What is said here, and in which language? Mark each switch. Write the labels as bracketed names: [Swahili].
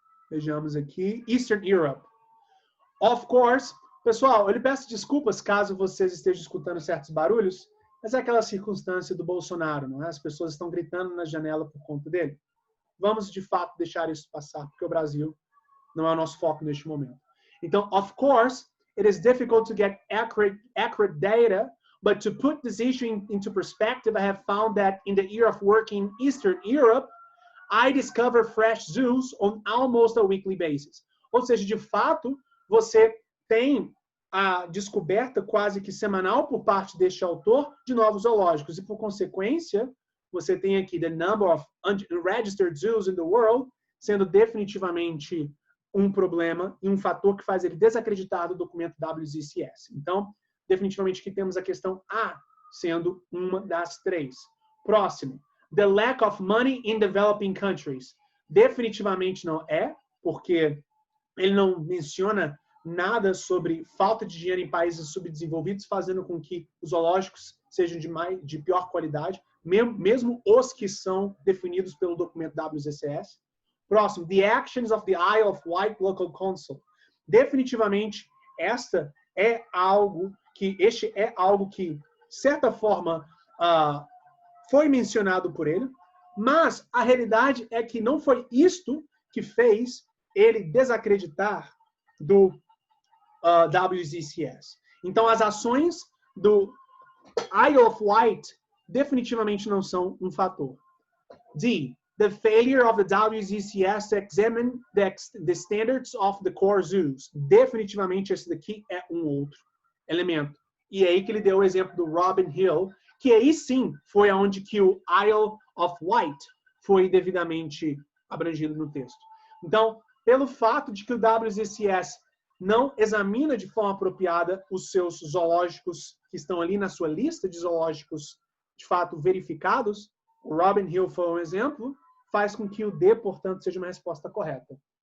[Portuguese] Vejamos aqui, Eastern Europe. [English] Of course, [Portuguese] pessoal, eu lhe peço desculpas caso vocês estejam escutando certos barulhos, mas é aquela circunstância do Bolsonaro, não é? As pessoas estão gritando na janela por conta dele. Vamos, de fato, deixar isso passar, porque o Brasil não é o nosso foco neste momento. Então, [English] of course, it is difficult to get accurate data, but to put this issue into perspective, I have found that in the year of working in Eastern Europe, I discover fresh zoos on almost a weekly basis. [Portuguese] Ou seja, de fato, você tem a descoberta quase que semanal por parte deste autor de novos zoológicos. E, por consequência, você tem aqui [English] the number of unregistered zoos in the world [Portuguese] sendo definitivamente um problema e um fator que faz ele desacreditar do documento WZCS. Então, definitivamente aqui temos a questão A sendo uma das 3. Próximo. [English] The lack of money in developing countries. [Portuguese] Definitivamente não é, porque ele não menciona nada sobre falta de dinheiro em países subdesenvolvidos, fazendo com que os zoológicos sejam de pior qualidade, mesmo os que são definidos pelo documento WZCS. Próximo, [English] the actions of the Isle of Wight Local Council. [Portuguese] Definitivamente, este é algo que, de certa forma, foi mencionado por ele, mas a realidade é que não foi isto que fez ele desacreditar do WZCS. Então, as ações do Isle of Wight definitivamente não são um fator. D. [English] The failure of the WZCS to examine the standards of the core zoos. [Portuguese] Definitivamente, esse daqui é um outro elemento. E é aí que ele deu o exemplo do Robin Hill, que aí sim foi onde que o Isle of Wight foi devidamente abrangido no texto. Então, pelo fato de que o WZCS não examina de forma apropriada os seus zoológicos que estão ali na sua lista de zoológicos de fato verificados, o Robin Hill foi um exemplo, faz com que o D, portanto, seja uma resposta correta.